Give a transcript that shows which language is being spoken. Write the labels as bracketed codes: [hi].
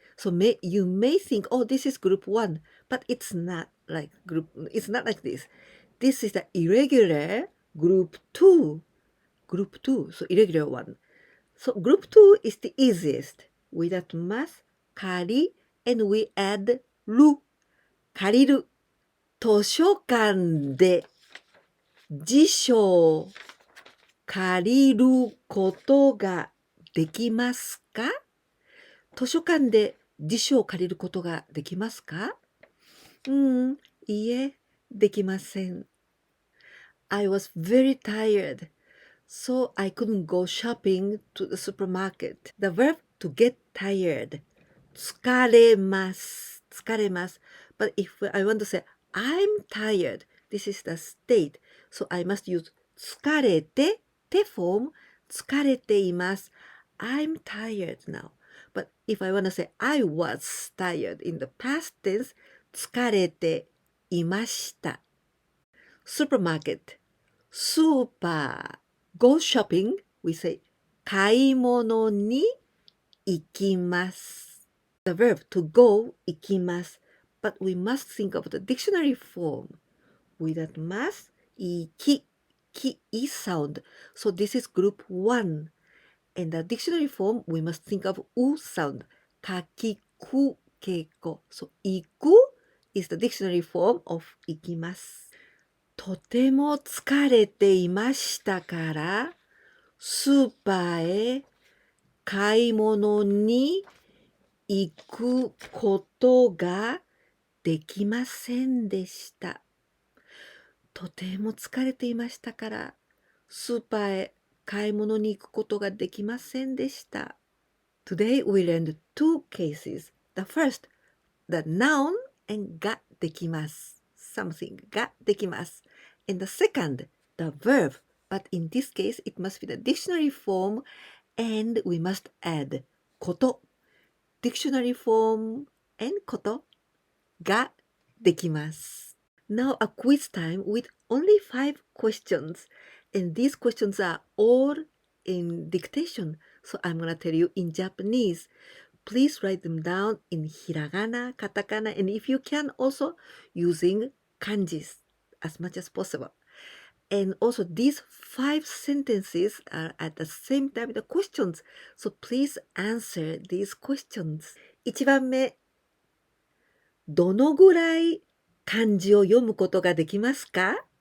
[en] So you may think, oh, this is group 1, but it's not like this. This is the irregular group 2. So irregular one. So group 2 is the easiest. Without mas, 借り and we add る。 [ja] 借りる。図書館で辞書を借りることができますか？図書館で辞書を借りることができますか？いいえ、できません。 [en] I was very tired, so I couldn't go shopping to the supermarket. The verb to get tired. 疲れます。 But if I want to say, I'm tired, this is the state. So I must use 疲れて、て form, [ja] 疲れています。 [en] I'm tired now. But if I want to say, I was tired in the past tense, [ja] 疲れていました。 [en] Supermarket, スーパー。Go shopping, we say, [ja] 買い物に行きます。 [en] The verb to go, [ja] 行きます。 [en] But we must think of the dictionary form. Without must, 行き is sound. So this is group 1. And the dictionary form, we must think of u sound. [ja] かきくけこ。 [en] So 行く is the dictionary form of [ja] 行きます。とても疲れていましたから、スーパーへ買い物に行くことができませんでした。とても疲れていましたから、スーパーへ買い物に行くことができませんでした。 [en] Today we learned 2 cases. The first, the noun and [ja] ができます。 [en] Something [ja] ができます。 [en] And the second, the verb. But in this case, it must be the dictionary form and we must add [ja] こと。 [en] Dictionary form and [ja] ことができます。 [en] Now a quiz time with only 5 questions. And these questions are all in dictation. So I'm going to tell you in Japanese. please write them down in hiragana, katakana, and if you can, also using kanjis as much as possible. And also these 5 sentences are at the same time the questions. So please answer these questions. [ja] 1番目、どのぐらい漢字を読むことができますか？